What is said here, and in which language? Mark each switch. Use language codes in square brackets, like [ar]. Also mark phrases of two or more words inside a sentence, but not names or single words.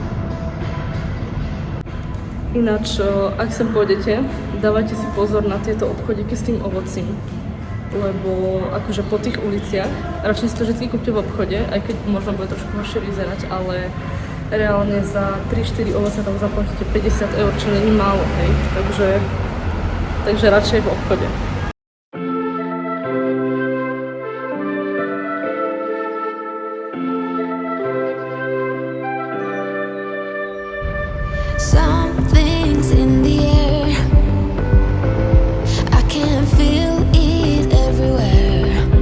[sk] Ináč, ak sem pôjdete, dávajte si pozor na tieto obchodíky s tým ovocím. Lebo akože po tých uliciach, radšej si to vždy kúpte v obchode, aj keď možno bude trošku horšie vyzerať, ale reálne za 3-4 ovoce tam zaplatíte 50 eur, čo není málo, hej. Takže radšej v obchode. [en] Something's in the air. I can feel it everywhere.